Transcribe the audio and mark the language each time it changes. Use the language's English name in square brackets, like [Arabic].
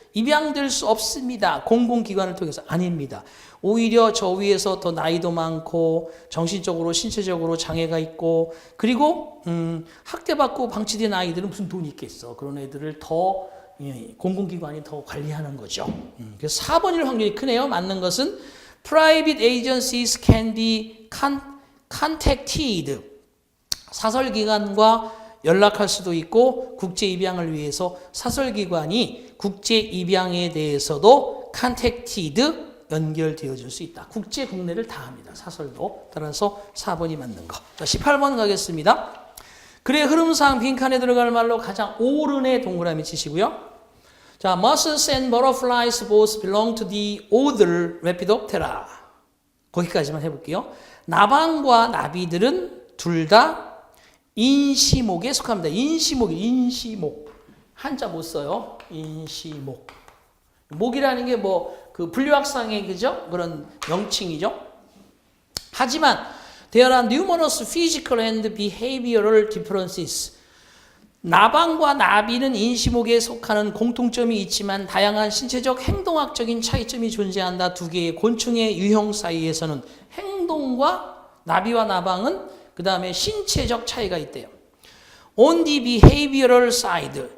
[Korean] 입양될 수 없습니다. 공공기관을 통해서. 아닙니다. 오히려 저 위에서 더 나이도 많고 정신적으로 신체적으로 장애가 있고 그리고 학대받고 방치된 아이들은 무슨 돈이 있겠어. 그런 애들을 더 공공기관이 더 관리하는 거죠. 그래서 4번일 확률이 크네요. 맞는 것은 [English] private agencies can be contacted. [Korean] 사설기관과 연락할 수도 있고 국제 입양을 위해서 사설기관이 국제 입양에 대해서도 contacted 연결되어 줄 수 있다. 국제 국내를 다 합니다. 사설도. 따라서 4번이 맞는 거. 자, 18번 가겠습니다. 글의 흐름상 빈칸에 들어갈 말로 가장 오른의 동그라미 치시고요. [English] 자, Moths and butterflies both belong to the order Lepidoptera. [Korean] 거기까지만 해볼게요. 나방과 나비들은 둘 다 인시목에 속합니다. 인시목. 한자 못 써요. 인시목. 목이라는 게 그 분류학상의 그죠? 그런 명칭이죠. 하지만 [English] there are numerous physical and behavioral differences. [Korean] 나방과 나비는 인시목에 속하는 공통점이 있지만 다양한 신체적 행동학적인 차이점이 존재한다. 두 개의 곤충의 유형 사이에서는 행동과 나비와 나방은 그 다음에 신체적 차이가 있대요. [English] On the behavioral side.